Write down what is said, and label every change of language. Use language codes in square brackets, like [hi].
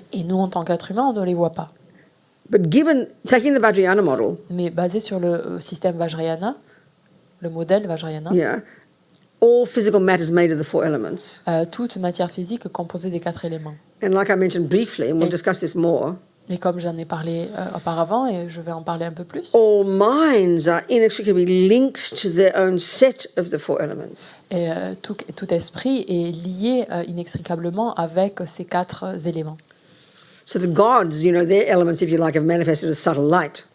[fr] Et nous, en tant qu'êtres humains, on ne les voit pas. [en] But taking the Vajrayana model, [fr] Mais basé sur le système Vajrayana, le modèle Vajrayana, [en] yeah, all physical matter is made of the 4 elements. [fr] toute matière physique est composée des 4 éléments. [en] And like I mentioned briefly, and we'll discuss this more, [fr] Et comme j'en ai parlé auparavant, et je vais en parler un peu plus, [en] all minds are inextricably linked to their own set of the 4 elements. [fr] et, tout esprit est lié inextricablement avec ces 4 éléments. [en] So the gods, you know, their elements, if you like, have manifested as subtle light,